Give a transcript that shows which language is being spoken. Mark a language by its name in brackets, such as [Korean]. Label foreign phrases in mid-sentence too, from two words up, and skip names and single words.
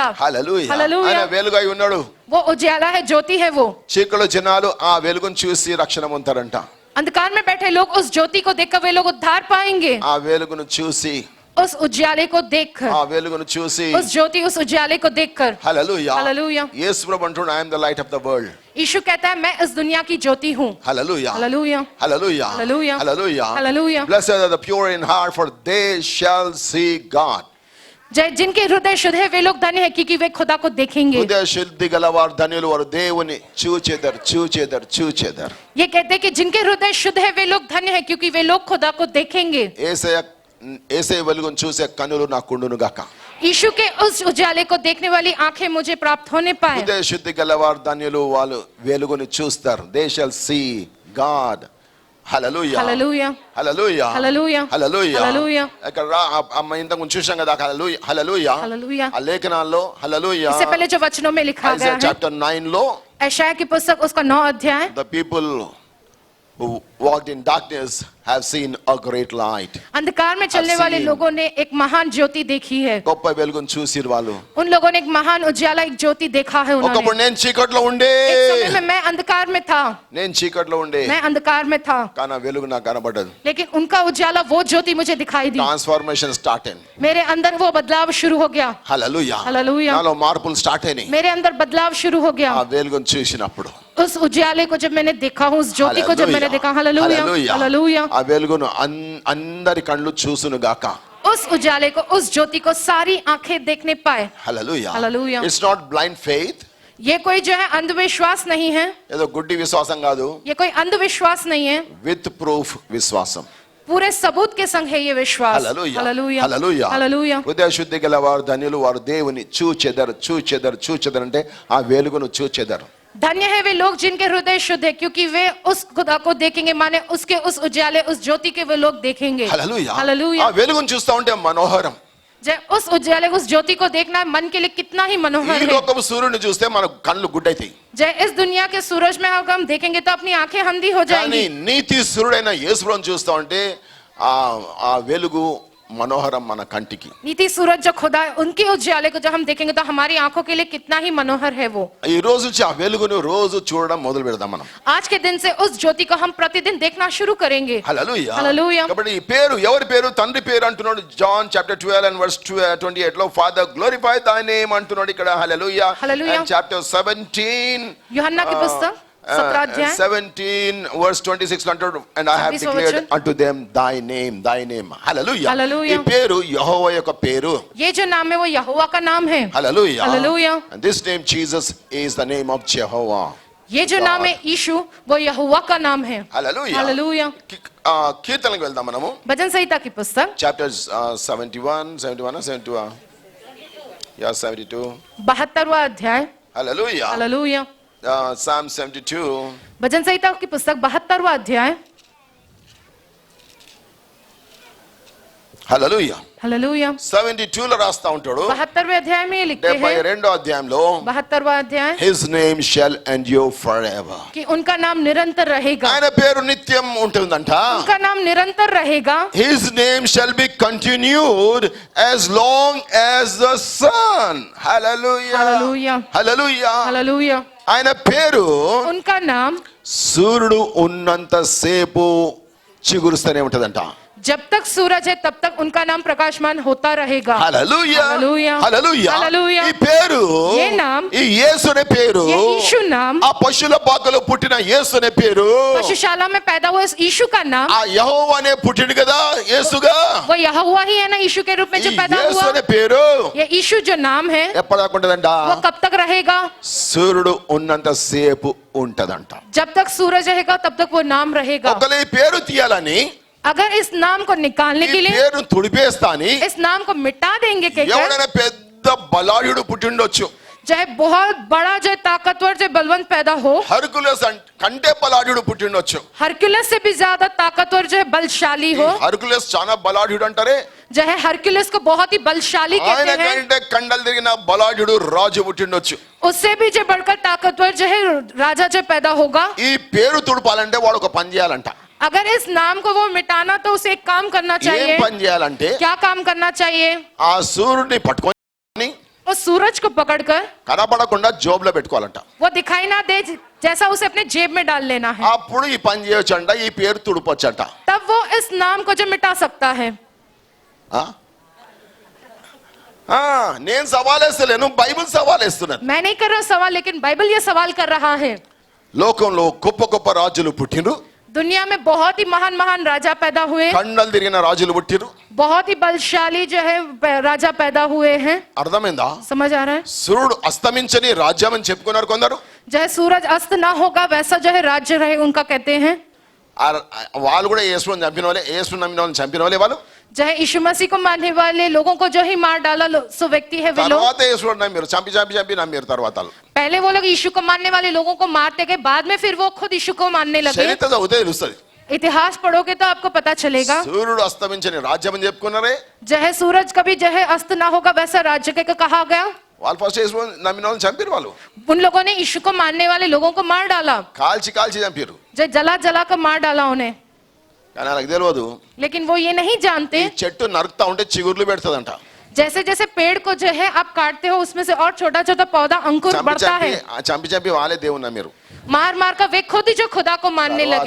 [Telugu] హల్లెలూయా. హల్లెలూయా. ఆయన వెలుగై ఉన్నాడు. [Hindi] वो उजाला है, ज्योति है वो. [Telugu] చీకటిలో జనాలు ఆ వెలుగును చూసి రక్షణ పొందుతారంట. [Hindi] अंधकार में बैठे लोग उस ज्योति को देखकर वे लोग उद्धार पाएंगे. [Telugu] ఆ వెలుగును చూసి, [Hindi] उस उजाले को देखकर, [Telugu] ఆ వెలుగును చూసి. [Hindi] उस ज्योति उस उजाले को देखकर. [Telugu] హల్లెలూయా. [Hindi] हालेलुया. [Telugu] యేసు ప్రభు అంటున్నాడు, [English] I am the light of the world. [Hindi] यीशु कहता है मैं इस दुनिया की ज्योति हूँ. [Telugu] హల్లెలూయా. [Hindi] हालेलुया. [Telugu] హల్లెలూయా. హల్లెలూయా. హల్లెలూయా. [Hindi] हालेलुया. [English] Blessed are the pure in heart, for they shall see God. [Hindi] जिनके हृदय शुद्ध है वे लोग धन्य है क्योंकि वे खुदा को देखेंगे. [Telugu] హృదయ శుద్ధి గలవారు ధన్యులు, వారు దేవుని చూచెదరు. [Hindi] ये कहते हैं कि जिनके हृदय शुद्ध है वे लोग धन्य है क्योंकि वे लोग खुदा को देखेंगे. [Telugu] యేసయ్య వెలుగును చూసే కన్నులు నాకుండును గాక. [Hindi] यीशु के उस उजाले को देखने वाली आंखें मुझे प्राप्त होने पाए. [Telugu] హృదయ శుద్ధి గలవారు ధన్యులు, వాళ్ళు వెలుగుని చూస్తారు. [English] They shall see God. హల్లెలూయా. [Hindi] हालेलुया. [Telugu] హల్లెలూయా. [Hindi] हालेलुया. [Telugu] హల్లెలూయా. [Hindi] हालेलुया. [Telugu] ఇక్కడ అమ్మ ఇంతకు ముందు చూసాం కదా. హల్లెలూయా. హల్లెలూయా. [Hindi] हालेलुया. [Telugu] ఆ లేఖనాల్లో హల్లెలూయా. [Hindi] इससे पहले जो वचनों में लिखा गया है [Telugu] చాప్టర్ 9 లో [Hindi] यशायाह की पुस्तक उसका 9 अध्याय. [English] the people who walked in darkness have seen a great light. [Hindi] अंधकार में चलने [English] I've [Hindi] वाले [English] seen. [Hindi] लोगों ने एक महान ज्योति देखी है. [Telugu] గొప్ప వెలుగును చూసిరు వాళ్ళు. [Hindi] उन लोगों ने एक महान उजाला एक ज्योति देखा है. [Telugu] ఒకప్పుడు [Hindi] उन्होंने [Telugu] నేను చీకట్లో ఉండే, [Hindi] एक समय में मैं अंधकार में था. [Telugu] నేను చీకట్లో ఉండే, [Hindi] मैं अंधकार में था [Telugu] కానీ ఆ వెలుగు నాకు కనబడదు. [Hindi] लेकिन उनका उजाला वो ज्योति मुझे दिखाई दी. [English] transformation start [Telugu] అయింది. [Hindi] मेरे अंदर वो बदलाव शुरू हो गया. [Telugu] హల్లెలూయా. హల్లెలూయా. నాలో మార్పులు స్టార్ట్ అయినాయి. [Hindi] मेरे अंदर बदलाव शुरू हो गया. [Telugu] ఆ వెలుగును చూసినప్పుడు. [Hindi] उस उजाले को जब मैंने देखा हूँ, उस ज्योति को जब मैंने देखा. हालेलुया. हालेलुया. [Telugu] ఆ వెలుగును అందరి కళ్ళు చూసును గాక. [Hindi] उस उजाले को उस ज्योति को सारी आंखें देखने पाए. [Telugu] హల్లెలూయా. [English] Hallelujah. It's not blind faith. [Hindi] ये कोई जो है अंधविश्वास नहीं है. [Telugu] ఏదో గుడ్డి విశ్వాసం కాదు. [Hindi] ये कोई अंधविश्वास नहीं है. [English] with proof [Telugu] విశ్వాసం. [Hindi] पूरे सबूत के संग है ये विश्वास. [Telugu] హల్లెలూయా. [Hindi] हालेलुया. [Telugu] హల్లెలూయా. [Hindi] हालेलुया. [Telugu] హృదయ శుద్ధి గలవారు ధన్యులు, వారు దేవుని చూచెదరు అంటే ఆ వెలుగును చూచెదరు. [Hindi] धन्य है वे लोग जिनके हृदय शुद्ध है क्योंकि वे उस खुदा को देखेंगे. माने उसके उस उजाले उस ज्योति के वे लोग देखेंगे. [Telugu] హల్లెలూయా. [Hindi] हालेलुया. [Telugu] ఆ వెలుగును చూస్తా ఉంటే మనోహరం. [Hindi] जब उस उजाले उस ज्योति को देखना मन के लिए कितना ही मनोहर [Telugu] ఈ [Hindi] है. [Telugu] లోకపు సూర్యుని చూస్తే మన కళ్ళు గుడ్డైతాయి. [Hindi] जय इस दुनिया के सूरज में अगर हम देखेंगे तो अपनी आंखें अंधी हो [Telugu] కానీ [Hindi] जाएंगी. [Telugu] నీతి సూర్యుడైన యేసుప్రభుని చూస్తా ఉంటే ఆ వెలుగు మనోహరం మన కంటికి. [Hindi] नीति सूरज जो खुदा है उनके उजाले को जब हम देखेंगे तो हमारी आंखों के लिए कितना ही मनोहर है वो. [Telugu] ఈ రోజు నుంచి ఆ వెలుగును రోజు చూడడం మొదలు పెడదాం మనం. [Hindi] आज के दिन से उस ज्योति को हम प्रतिदिन देखना शुरू करेंगे. [Telugu] హల్లెలూయా. హల్లెలూయా. కాబట్టి ఈ పేరు ఎవరి పేరు? తండ్రి పేరు అంటున్నాడు. [English] John chapter 12 and verse 28 [Telugu] లో [English] Father glorify thy name [Telugu] అంటున్నాడు ఇక్కడ. హల్లెలూయా. హల్లెలూయా. [English] And chapter 17 [Hindi] यूहन्ना की पुस्तक 17 अध्याय [Telugu] 17 verse 26 లో అంటాడు, [English] and I have 26 declared [Hindi] वचन. [English] unto them thy name. [Telugu] హల్లెలూయా. హల్లెలూయా. ఈ పేరు యెహోవా యొక్క పేరు. [Hindi] ये जो नाम है वो यहोवा का नाम है. [Telugu] హల్లెలూయా. హల్లెలూయా. [English] And this name Jesus is the name of Jehovah. [Hindi] ये जो नाम है यीशु वो यहोवा का नाम है. [Telugu] హల్లెలూయా. [Hindi] हालेलुया. [Telugu] కీర్తనలకు వెళ్దాం మనము. [Hindi] भजन संहिता की पुस्तक [English] chapters 71 yeah 72. [Hindi] 72वां अध्याय. [Telugu] హల్లెలూయా. [Hindi] हालेलुया. [English] Psalm 72 [Hindi] भजन संहिता की पुस्तक 72वां अध्याय. [Telugu] హల్లెలూయా. [Hindi] हालेलुया। [Telugu] 72 లో రాస్తా ఉంటాడు, [Hindi] 72वें अध्याय में ये लिखते हैं, [Telugu] 72వ అధ్యాయంలో [Hindi] 72वां अध्याय, [English] His name shall endure forever. [Hindi] कि उनका नाम निरंतर रहेगा, [Telugu] ఆయన పేరు నిత్యం ఉంటుందంట. [Hindi] उनका नाम निरंतर रहेगा, [English] His name shall be continued as long as the sun. Hallelujah. [Hindi] हालेलुया, [English] Hallelujah. [Hindi] हालेलुया। [Telugu] ఆయన పేరు [Hindi] उनका नाम [Telugu] సూర్యుడు ఉన్నంత సేపు చిగురుస్తూనే ఉంటదంట. [Hindi] जब तक सूरज है तब तक उनका नाम प्रकाशमान होता रहेगा। [Telugu] హల్లెలూయా. హల్లెలూయా. హల్లెలూయా. హల్లెలూయా. ఈ పేరు, [Hindi] ये नाम, [Telugu] ఈ యేసు అనే పేరు, [Hindi] ये यीशु नाम, [Telugu] ఆ పశువుల పాకలో పుట్టిన యేసు అనే పేరు, [Hindi] पशुशाला में पैदा हुआ इस यीशु का नाम, [Telugu] ఆ యెహోవా అనే పుట్టిండు కదా యేసుగా, [Hindi] वो यहोवा ही है ना, यीशु के रूप में [Telugu] ఈ [Hindi] जो पैदा [Telugu] యేసు [Hindi] हुआ, [Telugu] అనే పేరు [Hindi] ये यीशु जो नाम है [Telugu] ఎప్పటిదాకా ఉంటదంట? [Hindi] वो कब तक रहेगा? [Telugu] సూర్యుడు ఉన్నంత సేపు ఉంటదంట. [Hindi] जब तक सूरज रहेगा तब तक वो नाम रहेगा। [Telugu] ఒకవేళ ఈ పేరు తీయాలని, [Hindi] अगर इस नाम को निकालने [Telugu] ఈ [Hindi] के लिए [Telugu] పేరును తుడిపేస్తా అని [Hindi] इस नाम को मिटा देंगे कहकर, [Telugu] ఎవడైనా పెద్ద బలాఢ్యుడు పుట్టిండొచ్చు, [Hindi] चाहे बहुत बड़ा जो ताकतवर जो बलवंत पैदा हो, [Telugu] హర్కులస్ కంటే బలాఢ్యుడు పుట్టిండొచ్చు. [Hindi] हरक्युलस से भी ज्यादा ताकतवर जो है बलशाली हो, [Telugu] హర్కులస్ చాలా బలాఢ్యుడు అంటారే, [Hindi] जो है हरक्युलस को बहुत ही बलशाली [Telugu] ఆయన [Hindi] कहते हैं, [Telugu] కంటే కండలు తిరిగిన బలాఢ్యుడు రాజు పుట్టిండొచ్చు. [Hindi] उससे भी जो बढ़कर ताकतवर जो है राजा जो पैदा होगा। [Telugu] ఈ పేరు తుడపాలంటే వాడు ఒక పని చేయాలంట. [Hindi] अगर इस नाम को वो मिटाना तो उसे एक काम करना [Telugu] ఏం [Hindi] चाहिए। [Telugu] పని చేయాలంటే [Hindi] क्या काम करना चाहिए? [Telugu] ఆ సూర్యుడిని పట్టుకొని [Hindi] वो सूरज को पकड़कर [Telugu] కనపడకుండా జోబులో పెట్టుకోవాలంట. [Hindi] वो दिखाई ना दे जैसा उसे अपने जेब में डाल लेना है, [Telugu] అప్పుడు ఈ పని చేయొచ్చంట, ఈ పేరు తుడపొచ్చంట. [Hindi] तब वो इस नाम को जो मिटा सकता है। [Telugu] ఆ? ఆ, నేను సవాలేస్తలేను, బైబిల్ సవాలేస్తున్నాను. [Hindi] मैं नहीं कर रहा हूं सवाल, लेकिन बाइबल ये सवाल कर रहा है। [Telugu] లోకంలో గొప్ప గొప్ప రాజులు పుట్టిరు, [Hindi] दुनिया में बहुत ही महान महान राजा पैदा हुए, [Telugu] కండలు తిరిగిన రాజులు పుట్టిరు. [Hindi] बहुत ही बलशाली जो है राजा पैदा हुए हैं। [Telugu] అర్థమైందా? [Hindi] समझ आ रहा है? [Telugu] సూర్యుడు అస్తమించని రాజ్యం అని చెప్పుకున్నారు కొందరు. [Hindi] जो है सूरज अस्त ना होगा वैसा जो है राज्य रहे उनका कहते हैं। [Telugu] వాళ్ళు కూడా యేసుని చంపిన వాళ్ళే, యేసుని నమ్మిన వాళ్ళని చంపిన వాళ్ళే వాళ్ళు. [Hindi] जो है यीशु मसीह को मानने वाले लोगों को जो ही मार डाला सो व्यक्ति है वे लोग। [Telugu] తర్వాత యేసుని నమ్మారు, చంపి చంపి చంపి నమ్మారు తర్వాత వాళ్ళు. [Hindi] पहले वो लोग यीशु को मानने वाले लोगों को मारते गए, बाद में फिर वो खुद यीशु को मानने लगे। [Telugu] చరిత్ర చదివితే తెలుస్తుంది. [Hindi] इतिहास पढ़ोगे तो आपको पता चलेगा। [Telugu] సూర్యుడు అస్తమించని రాజ్యం అని చెప్పుకున్నారే, [Hindi] जो है सूरज कभी जो है अस्त ना होगा वैसा राज्य के कहा गया। [Telugu] వాళ్ళు ఫస్ట్ యేసుని నమ్మిన వాళ్ళని చంపారు. వాళ్ళు [Hindi] उन लोगों ने यीशु को मानने वाले लोगों को मार डाला, [Telugu] కాల్చి కాల్చి చంపారు. [Hindi] जो जला जला कर मार डाला उन्हें। [Telugu] కానీ వాళ్ళకి తెలియదు, [Hindi] लेकिन वो ये नहीं जानते, [Telugu] ఈ చెట్టు నరుకుతా ఉంటే చిగుర్లు పెడుతుందంట. [Hindi] जैसे जैसे पेड़ को जो है आप काटते हो उसमें से और छोटा छोटा पौधा अंकुर [Telugu] చంపి [Hindi] बढ़ता [Telugu] చంపి [Hindi] है। [Telugu] చంపి చంపి వాళ్ళే దేవుని నమ్మారు. [Hindi] मार मार कर वे खुद ही जो खुदा को मानने लगे